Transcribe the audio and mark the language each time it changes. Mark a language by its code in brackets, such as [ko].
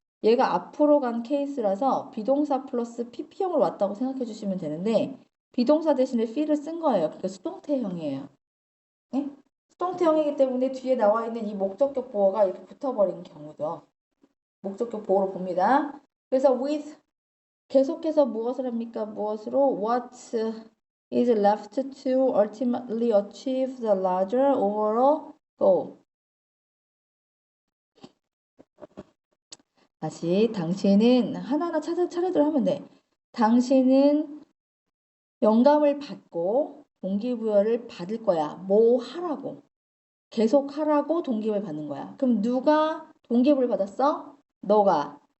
[ko] 얘가 앞으로 간 케이스라서 비동사 플러스 PP형을 왔다고 생각해 주시면 되는데 비동사 대신에 feel을 쓴 거예요. 그러니까 수동태형이에요. 네? 수동태형이기 때문에 뒤에 나와 있는 이 목적격 보어가 이렇게 붙어버린 경우죠. 목적격 보어로 봅니다. 그래서 with 계속해서 무엇을 합니까? 무엇으로? [en] What is left to ultimately achieve the larger overall goal? [ko] 다시 당신은 하나하나 차례대로 하면 돼. 당신은 영감을 받고 동기부여를 받을 거야. 뭐 하라고. 계속 하라고 동기부여를 받는 거야. 그럼 누가 동기부여를 받았어? 너가.